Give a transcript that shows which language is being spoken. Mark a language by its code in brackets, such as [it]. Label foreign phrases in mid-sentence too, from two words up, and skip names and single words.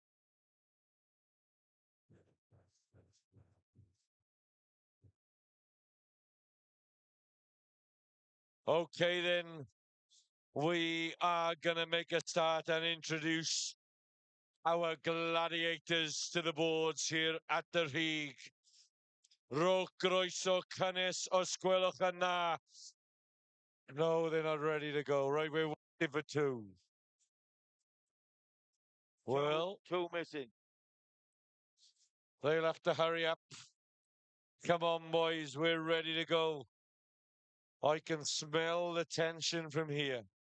[en] Okay, then we are going to make a start and introduce our gladiators to the boards here at the Rhig. [cy] Rhowch groeso cynnes os gwelwch yn dda. [en] No, they're not ready to go. Right, we're waiting for two. Well, two missing. They'll have to hurry up. Come on, boys, we're ready to go. I can smell the tension from here.